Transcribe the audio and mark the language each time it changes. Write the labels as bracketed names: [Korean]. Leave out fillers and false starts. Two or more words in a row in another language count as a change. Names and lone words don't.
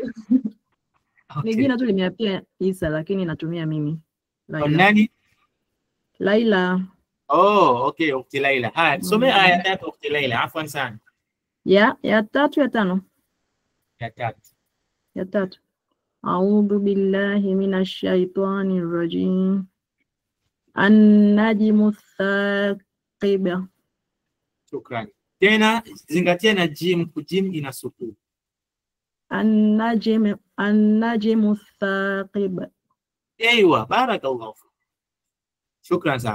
[Swahili] Ni jina tu limeapia Isa, lakini natumia mimi Laila. Nani? Laila. Oh, okay, ukti Laila. Haya, tusome aya ya 3 ukti Laila. Afwan sana. Ya 3 ya 5. Ya 3. Ya 3. [Arabic] أعوذ بالله من الشيطان الرجيم. النجم الثاقب. [Swahili] Shukrani. Tena zingatia na jim ina sukun. [Arabic] النجم الثاقب. [Swahili] Ewa, barakallahu. Shukran sana.